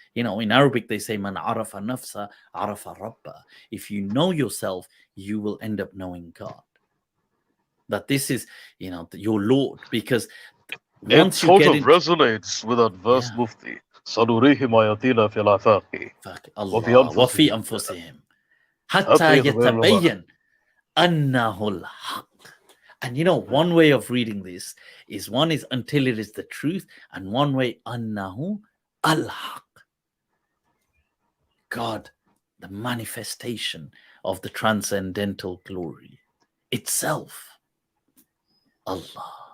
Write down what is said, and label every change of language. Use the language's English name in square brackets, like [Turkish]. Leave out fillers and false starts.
[English] In Arabic they say, [Arabic] man arafa nafsa arafa rabba. [English] If you know yourself, you will end up knowing God. That this is, your Lord, because it sort of resonates with that verse, Mufti. [Arabic] سنريهم آياتنا في الآفاق وفي أنفسهم حتى يتبين أنه الحق. [English] And one way of reading this is, one is until it is the truth, and one way [Arabic] أنه الحق. [English] God, the manifestation of the transcendental glory itself. Allah.